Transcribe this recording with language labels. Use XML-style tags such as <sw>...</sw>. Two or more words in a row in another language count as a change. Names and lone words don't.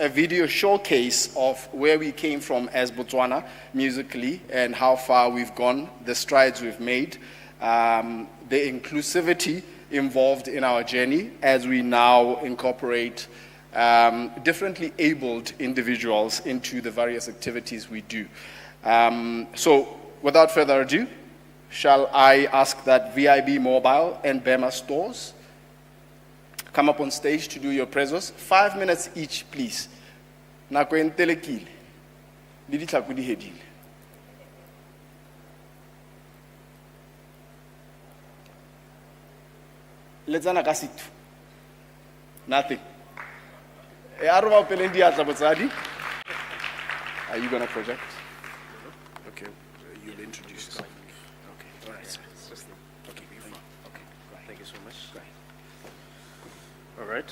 <en>a video showcase of where we came from as Botswana musically and how far we've gone, the strides we've made, the inclusivity involved in our journey as we now incorporate differently abled individuals into the various activities we do. So without further ado, shall I ask that VIB Mobile and Bema stores come up on stage to do your prezos? 5 minutes each, please.</en> <tn>Nako e ntelekile. Le ditlhako di hedile. Letsana ka situ.</tn> <en>Nothing. Are you going to project? Okay, you'll introduce yourself. Okay, right. Okay, thank you so much. All right.</en>